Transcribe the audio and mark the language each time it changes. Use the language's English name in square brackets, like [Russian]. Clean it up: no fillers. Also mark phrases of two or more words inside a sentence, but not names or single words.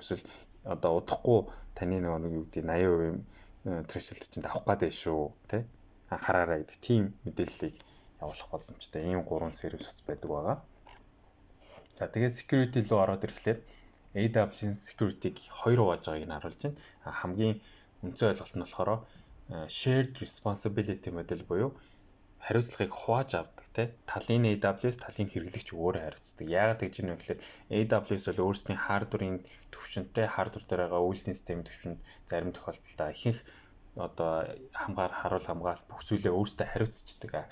[Mongolian] Эсвэл одоо удахгүй таны нөгөө юу гэдэг 80% threshold чинь авах гэдэг шүү, тэ? Анхаараарай гэдэг тийм мэдээллийг явуулах боломжтой. Ийм 3 сервис байдаг байгаа. За тэгээд security руу ороод ирэхлээр AWS security-г 2 хувааж байгааг нь харуулж байна. Хамгийн үндсэн ойлголт нь болохоор [English] shared responsibility model [Mongolian] буюу хариуцлагыг хувааж авдаг те талын AWS талын хэрэглэгч өөрөө хариуцдаг. Яагаад гэж юм бэ гэхээр AWS бол өөрсдийн хардварын төвшөнтэй хардвар дээр байгаа үйлдвэрлэлийн системийн төвшөнд зарим тохиолдолд ихэнх харуул хамгаалалт бүх зүйлээ өөрсдөө хариуцчихдаг.